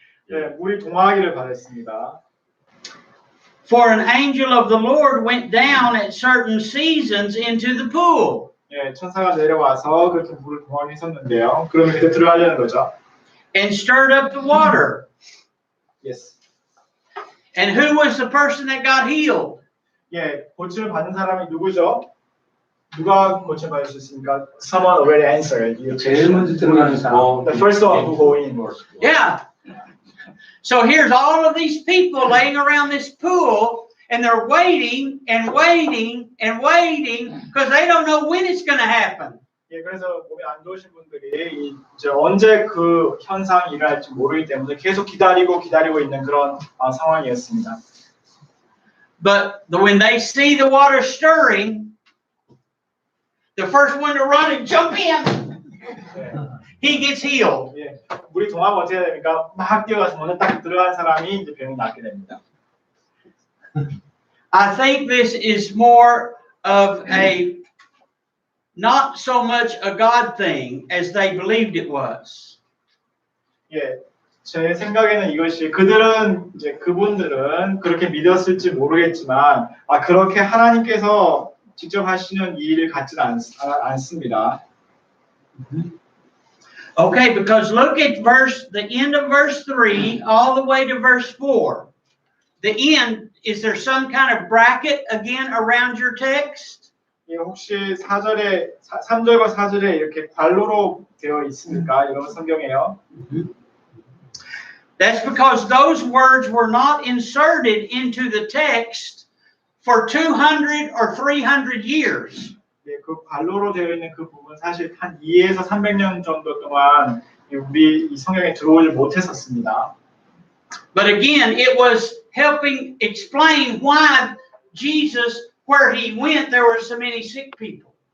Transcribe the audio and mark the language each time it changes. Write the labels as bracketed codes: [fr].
[ko] 네, 물이 동하기를 바랬습니다. [en] For an angel of the Lord went down at certain seasons into the pool. [ko] 예, 천사가 내려와서 그렇게 물을 동하게 했었는데요. 그러면 그때 들어가려는 거죠. [en] And stirred up the water. Yes. And who was the person that got healed? [ko] 예, 고침을 받는 사람이 누구죠? 누가 고침 받을 수 있습니까? [en] Someone already answered. [ko] 제일 먼저 들어가는 사람. [en] The first one who go in. Yeah. So here's all of these people laying around this pool, and they're waiting and waiting and waiting because they don't know when it's going to happen. [ko] 예, 그래서 몸이 안 좋으신 분들이 이제 언제 그 현상이 일어날지 모르기 때문에 계속 기다리고 있는 그런 상황이었습니다. [en] But when they see the water stirring, the first one to run and jump in, he gets healed. [ko] 예, 물이 동하면 어떻게 됩니까? 막 뛰어가서 먼저 딱 들어간 사람이 이제 병이 낫게 됩니다. [en] I think this is more of a not so much a God thing as they believed it was. [ko] 예, 제 생각에는 이것이 그분들은 그렇게 믿었을지 모르겠지만 그렇게 하나님께서 직접 하시는 일 같지는 않습니다. [en] Okay, because look at the end of verse 3 all the way to verse 4. The end, is there some kind of bracket again around your text? [ko] 예, 혹시 3절과 4절에 이렇게 괄호로 되어 있습니까? 이런 성경에요. [en] That's because those words were not inserted into the text for 200 or 300 years. [ko] 예, 그 괄호로 되어 있는 그 부분 사실 한 2에서 300년 정도 동안 우리 이 성경에 들어오지 못했었습니다. [en] But again, it was helping explain why Jesus, where he went, there were so many sick people.